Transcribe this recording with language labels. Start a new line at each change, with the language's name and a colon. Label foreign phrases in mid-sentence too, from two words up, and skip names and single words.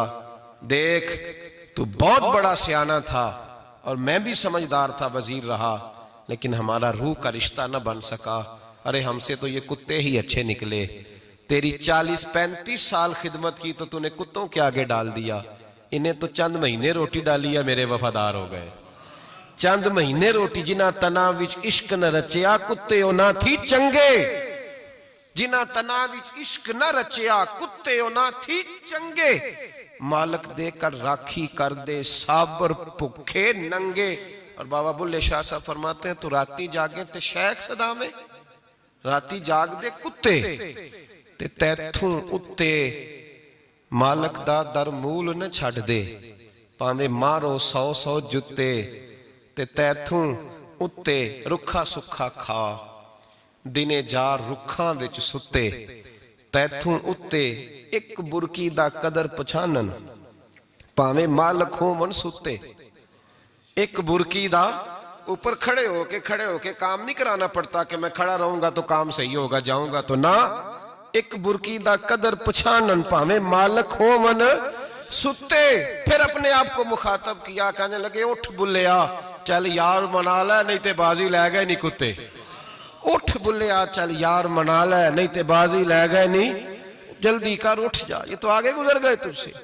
Urdu: دیکھ تو بہت بڑا سیانہ تھا اور میں بھی سمجھدار تھا، وزیر رہا، لیکن ہمارا روح کا رشتہ نہ بن سکا۔ ارے ہم سے تو یہ کتے ہی اچھے نکلے، تیری 40-35 سال خدمت کی تو تو نے کتوں کے آگے ڈال دیا، انہیں تو چند مہینے روٹی ڈالی ہے، میرے وفادار ہو گئے۔ چند مہینے روٹی،
Punjabi: جنہ تنا وچ عشق نہ رچیا کتے او نہ تھی چنگے، جنہ تنا وچ عشق نہ رچیا کتے او نہ تھی چنگے، مالک دے کر راکھی کر دے صابر پکھے ننگے۔
Urdu: اور بابا بلے شاہ صاحب فرماتے ہیں
Punjabi: تو راتی جاگیں تے شیخ صدا میں، راتی جاگ دے کتے تے تیتھوں اتے مالک دا در مول نہ چھڑ دے، پاویں مارو 100 جتے تے تیتھوں اتے رکھا سکھا کھا، دنے جار رکھاں وچ ستے، تیتھوں اتے ایک برکی دا قدر پچھانن، پاویں مالک ہوں من ستے۔ ایک برکی دا
Urdu: اوپر کھڑے ہو کے کام نہیں کرانا پڑتا کہ میں کھڑا رہوں گا تو کام صحیح ہوگا، جاؤں گا تو نہ،
Punjabi: ایک برکی دا قدر پچھانن، پاویں مالک ہوں من ستے۔
Urdu: پھر اپنے آپ کو مخاطب کیا، کہنے لگے
Punjabi: اٹھ بلیا چل یار منا لے، نہیں تے بازی لے گئے نہیں کتے، اٹھ بلیا چل یار منا لے، نہیں تے بازی لے گئے نہیں،
Urdu: جلدی کر اٹھ جا، یہ تو آگے گزر گئے تجھ سے۔